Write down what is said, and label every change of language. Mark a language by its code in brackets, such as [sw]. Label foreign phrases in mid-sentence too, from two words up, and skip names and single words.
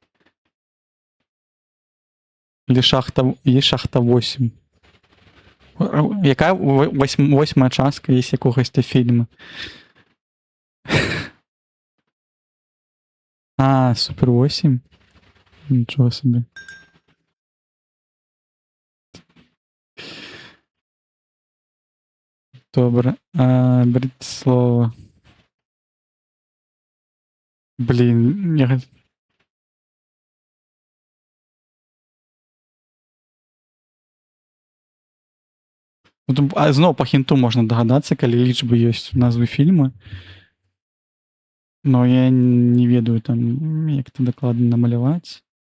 [uk] Или шахта, є шахта 8. Яка восьма частка є якогось фільму? А, Супер 8? Нічого собі. Добре. Беріть слово. Блін, я... [be] Зноў па хінту можна дагадацца, калі лічбы ёсць у назвы фільма. Но я не ведаю там, як это дакладна намаляваць.